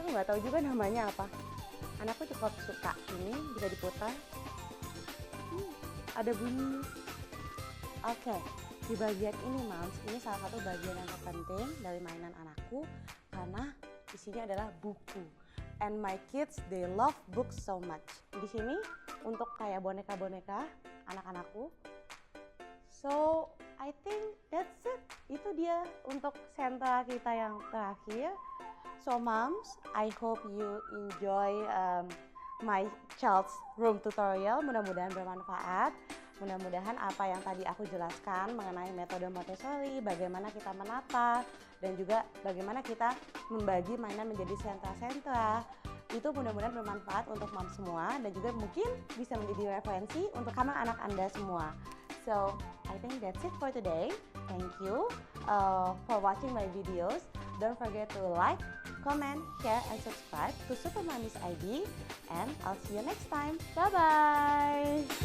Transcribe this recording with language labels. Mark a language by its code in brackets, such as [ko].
[id] Aku nggak tahu juga namanya apa. Anakku cukup suka. Ini bisa diputar. Ada bunyi. Oke, di bagian ini Moms, ini salah satu bagian yang terpenting dari mainan anakku karena isinya adalah buku. [en] And my kids, they love books so much. [id] Di sini untuk kayak boneka-boneka anak-anakku. [en] So, I think that's it. [id] Itu dia untuk sentra kita yang terakhir. [en] So, Moms, I hope you enjoy my child's room tutorial. [id] Mudah-mudahan bermanfaat. Mudah-mudahan apa yang tadi aku jelaskan mengenai metode Montessori, bagaimana kita menata, dan juga bagaimana kita membagi mainan menjadi sentra-sentra, itu mudah-mudahan bermanfaat untuk mom semua dan juga mungkin bisa menjadi referensi untuk anak-anak Anda semua. [en] So, I think that's it for today. Thank you for watching my videos. Don't forget to like, comment, share, and subscribe to Super Mommy's ID. And I'll see you next time. Bye-bye!